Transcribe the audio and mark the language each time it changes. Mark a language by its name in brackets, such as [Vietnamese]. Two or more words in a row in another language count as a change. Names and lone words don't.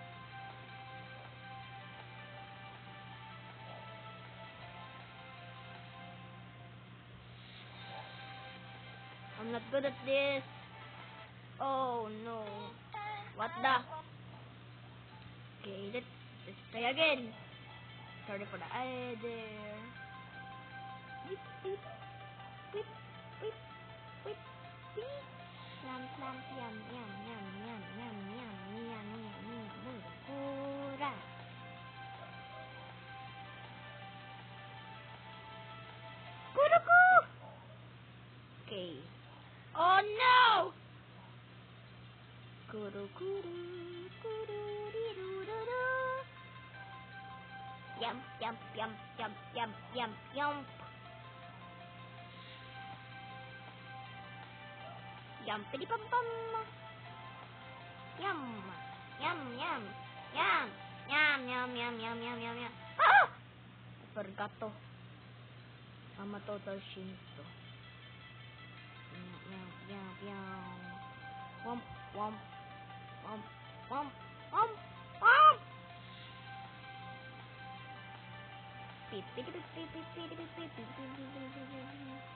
[English] I'm not good at this. Oh no. What the? Okay, let's try again. Sorry for the eye there. Whip, whip, whip, whip, whip, whip. Yum, yum, yum, yum, yum, yum, yum, yum, yum, yum, yum, hurrah. Kuruku! Okay. Oh no! Kuru kuru kuru diru duru. Yum yum yum yum yum yum yum. Yum pidi pum pum. Yum yum yum yum yum yum yum yum yum yum yum. Ah! I forgot to. I'm a total shinto. Yum yum yum. Womp womp womp womp womp womp. Beep beep beep beep beep beep beep beep beep beep.